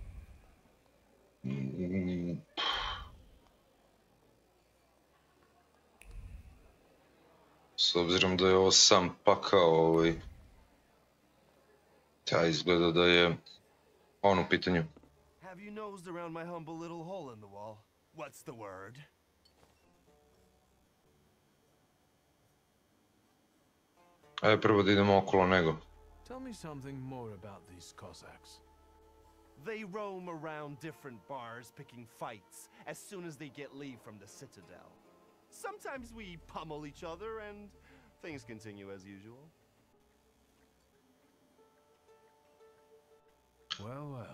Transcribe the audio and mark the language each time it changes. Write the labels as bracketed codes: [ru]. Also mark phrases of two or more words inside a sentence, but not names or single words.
[sr] S obzirom da je ovo sam pakao, ja izgleda da je on u pitanju. [en] Have you nosed around my humble little hole in the wall? What's the word? [sr] Ajde prvo da idemo okolo nego. [en] Tell me something more about these Cossacks. They roam around different bars picking fights as soon as they get leave from the citadel. Sometimes we pummel each other and things continue as usual. Well, well.